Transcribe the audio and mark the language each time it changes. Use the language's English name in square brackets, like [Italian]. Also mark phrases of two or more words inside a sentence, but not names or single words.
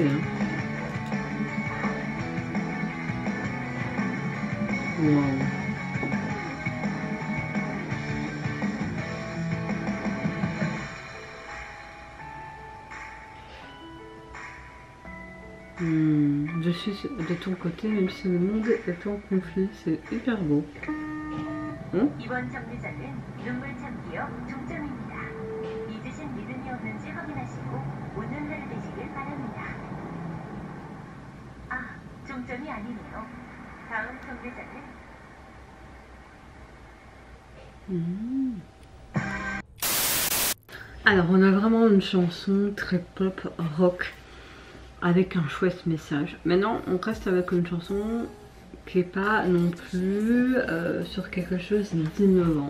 [French] Hein. Wow. Je suis de ton côté, même si le monde est en conflit, c'est hyper beau. [Korean] 이번 정류장은 눈물 참기역 종점입니다. 잊으신 리듬이 없는지 확인하시고 운전대를 대시길 바랍니다. 아, 종점이 아니네요. 다음 정류장은 [French] Alors on a vraiment une chanson très pop rock avec un chouette message. Maintenant on reste avec une chanson qui n'est pas non plus sur quelque chose d'innovant.